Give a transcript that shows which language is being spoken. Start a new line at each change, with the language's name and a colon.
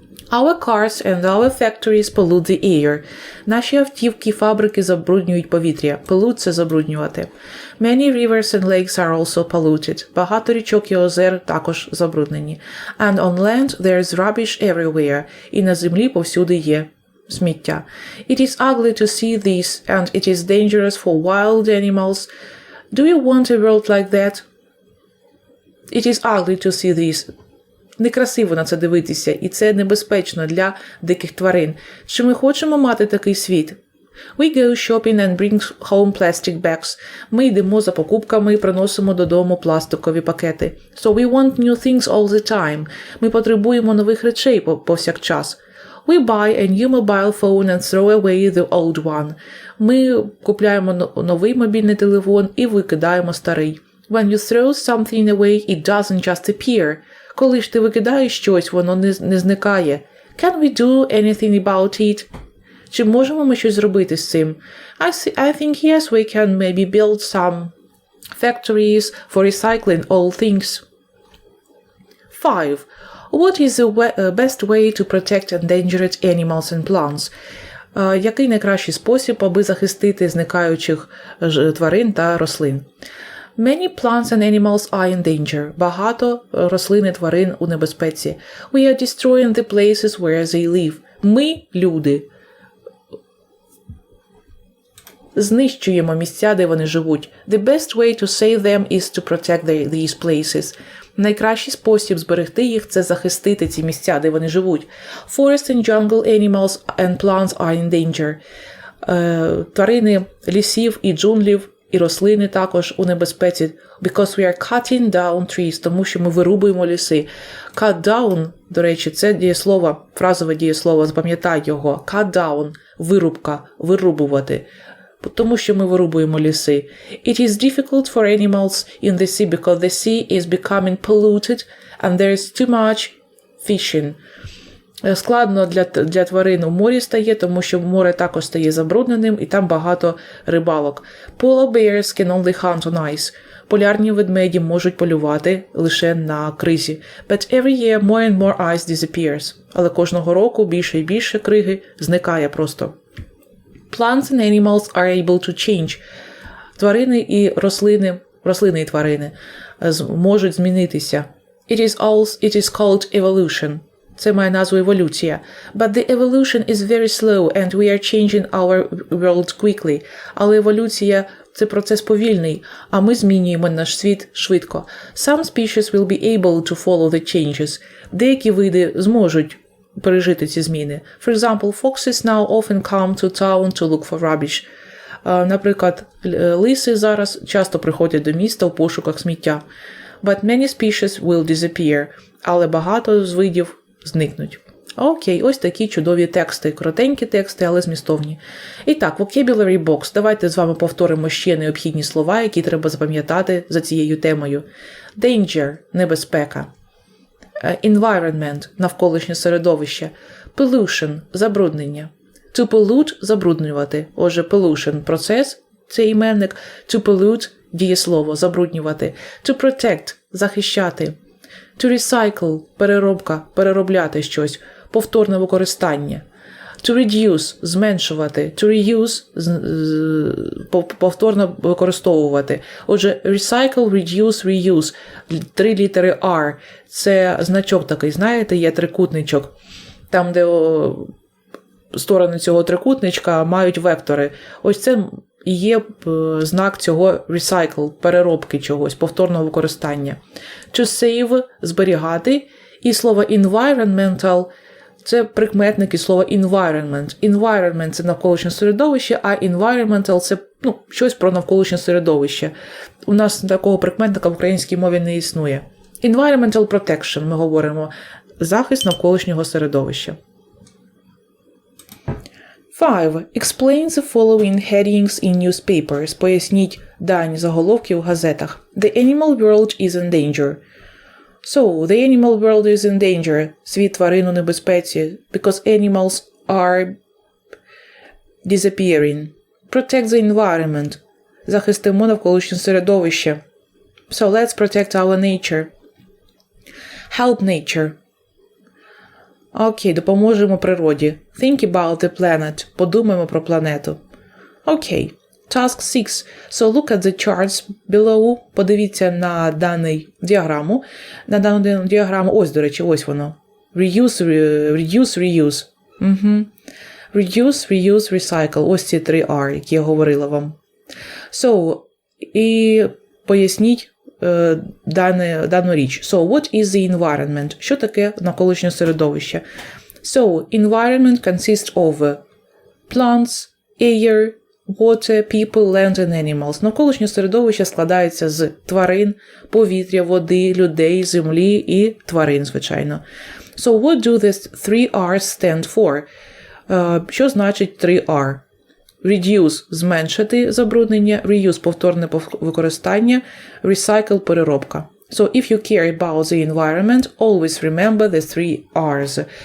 English: Our cars and our factories pollute the air.
Ukrainian: Наші автівки і фабрики забруднюють повітря. Pollute – це забруднювати.
English: Many rivers and lakes are also polluted.
Ukrainian: Багато річок і озер також забруднені.
English: And on land there is rubbish everywhere.
Ukrainian: І на землі повсюди є сміття.
English: It is ugly to see this, and it is dangerous for wild animals. Do you want a world like that? It is ugly to see this.
Ukrainian: Некрасиво на це дивитися, і це небезпечно для диких тварин. Чи ми хочемо мати такий світ?
English: We go shopping and bring home plastic bags.
Ukrainian: Ми йдемо за покупками і приносимо додому пластикові пакети.
English: So we want new things all the time.
Ukrainian: Ми потребуємо нових речей повсякчас.
English: We buy a new mobile phone and throw away the old one.
Ukrainian: Ми купляємо новий мобільний телефон і викидаємо старий.
English: When you throw something away, it doesn't just appear.
Ukrainian: Коли ж ти викидаєш щось, воно не зникає.
English: Can we do anything about it?
Ukrainian: Чи можемо ми щось зробити з цим?
English: I think yes, we can maybe build some factories for recycling all things. 5. What is the best way to protect endangered animals and plants?
Ukrainian: Який найкращий спосіб, аби захистити зникаючих тварин та рослин?
English: Many plants and animals are in danger.
Ukrainian: Багато рослин і тварин у небезпеці.
English: We are destroying the places where they live.
Ukrainian: Ми, люди, знищуємо місця, де вони живуть.
English: The best way to save them is to protect these places.
Ukrainian: Найкращий спосіб зберегти їх – це захистити ці місця, де вони живуть.
English: Forest and jungle animals and plants are in danger.
Ukrainian: Тварини лісів і джунглів, і рослини також у небезпеці.
English: Because we are cutting down trees,
Ukrainian: тому що ми вирубуємо ліси. Cut down, до речі, це дієслово, фразове дієслово, запам'ятай його. Cut down – вирубка, вирубувати. Тому що ми вирубуємо ліси.
English: It is difficult for animals in the sea because the sea is becoming polluted and there is too much fishing.
Ukrainian: Складно для тварин у морі стає, тому що море також стає забрудненим і там багато рибалок.
English: Polar bears can only hunt on ice.
Ukrainian: Полярні ведмеді можуть полювати лише на кризі.
English: But every year more and more ice disappears.
Ukrainian: Але кожного року більше і більше криги зникає просто.
English: Plants and animals are able to change.
Ukrainian: Тварини і рослини і тварини можуть змінитися.
English: It is called evolution.
Ukrainian: Це має назву еволюція.
English: But the evolution is very slow and we are changing our world quickly.
Ukrainian: Але еволюція – це процес повільний, а ми змінюємо наш світ швидко.
English: Some species will be able to follow the changes.
Ukrainian: Деякі види зможуть пережити ці зміни.
English: For example, foxes now often come to town to look for rubbish.
Ukrainian: Наприклад, лиси зараз часто приходять до міста у пошуках сміття.
English: But many species will disappear.
Ukrainian: Але багато з видів зникнуть. Окей, ось такі чудові тексти. Коротенькі тексти, але змістовні. І так,
English: vocabulary box.
Ukrainian: Давайте з вами повторимо ще необхідні слова, які треба запам'ятати за цією темою. Danger – небезпека. Environment – навколишнє середовище. Pollution – забруднення. To pollute – забруднювати. Отже, pollution – процес, це іменник. To pollute – дієслово, забруднювати. To protect – захищати. To recycle – переробка, переробляти щось. Повторне використання. To reduce – зменшувати. To reuse – повторно використовувати. Отже, recycle, reduce, reuse. 3 літери R. Це значок такий, знаєте, є трикутничок. Там, де сторони цього трикутничка мають вектори. Ось це і є знак цього recycle, переробки чогось, повторного використання. To save – зберігати. І слово environmental – це прикметники слова environment. Environment – це навколишнє середовище, а environmental – це щось про навколишнє середовище. У нас такого прикметника в українській мові не існує. Environmental protection, ми говоримо, захист навколишнього середовища. 5.
English: Explain the following headings in newspapers.
Ukrainian: Поясніть дані заголовки в газетах.
English: The animal world is in danger. So, the animal world is in danger.
Ukrainian: Світ тварин у небезпеці.
English: Because animals are disappearing. Protect the environment.
Ukrainian: Захистимо навколишнє середовище.
English: So, let's protect our nature. Help nature.
Ukrainian: Окей, допоможемо природі.
English: Think about the planet.
Ukrainian: Подумаємо про планету. Окей.
English: Task 6. So look at the charts below.
Ukrainian: Подивіться на дану діаграму. На дану діаграму, ось, до речі, ось воно.
English: Reduce. Угу. Reduce, reuse, recycle.
Ukrainian: Ось ці 3 R, які я говорила вам. So, і поясніть дану річ.
English: So, what is the environment?
Ukrainian: Що таке навколишнє середовище?
English: So, environment consists of plants, air, water, people, land and animals.
Ukrainian: Навколишнє середовище складається з тварин, повітря, води, людей, землі і тварин, звичайно.
English: So, what do these 3 R's stand for?
Ukrainian: Що значить 3 R? reduce – зменшити забруднення, reuse – повторне використання, recycle – переробка.
English: So, if you care about the environment, always remember the 3 R's.